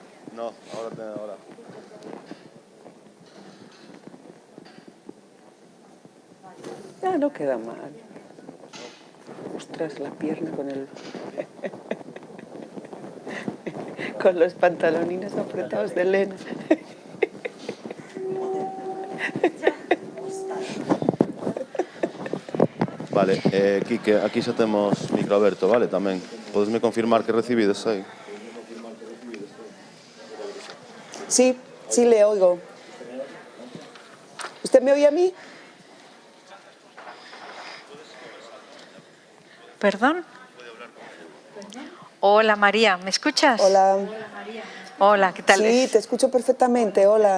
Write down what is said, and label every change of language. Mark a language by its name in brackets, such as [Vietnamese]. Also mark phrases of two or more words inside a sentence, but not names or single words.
[Spanish] No, ahora. Ah, no queda mal. Ostras, la pierna con el... con los pantalonines apretados de lena. [Galician] Vale, Quique, aquí xa temos micro aberto, vale, tamén. Podesme confirmar que recibides aí? [Spanish] Sí, sí le oigo. ¿Usted me oye a mí? ¿Perdón? Hola María, ¿me escuchas? Hola. Hola, ¿qué tal? Sí, te escucho perfectamente, hola.